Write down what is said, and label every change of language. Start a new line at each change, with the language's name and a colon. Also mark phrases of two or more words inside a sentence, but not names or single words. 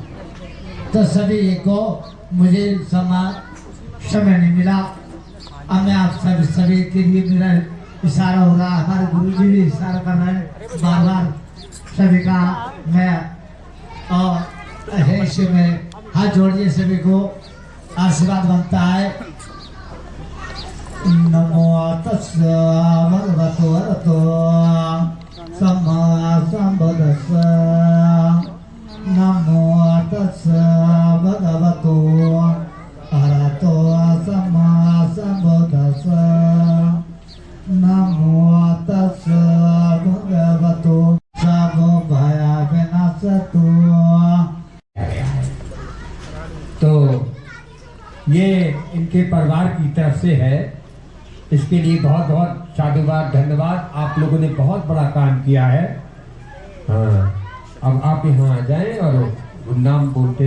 Hindi: तो सभी को मुझे समय नहीं मिला, अब मैं आप सभी के लिए मेरा इशारा हो रहा है, हमारे गुरु जी भी इशारा कर रहे हैं बार बार सभी का। मैं और ऐसे में हाथ जोड़िए, सभी को आशीर्वाद बनता है।
Pali: नमो तस्सै भगवतो अरहतो सम्मा सम्बुद्धास्सै। नमो तस्सै भगवतो अरहतो सम्मा सम्बुद्धास्सै। नमो तस्सै भगवतो सर्व भयविनाशतो।
Hindi: तो ये इनके परिवार की तरफ से है, इसके लिए बहुत बहुत साधुवाद, धन्यवाद। आप लोगों ने बहुत बड़ा काम किया है। हाँ, अब आप यहाँ आ जाएं और नाम बोलते।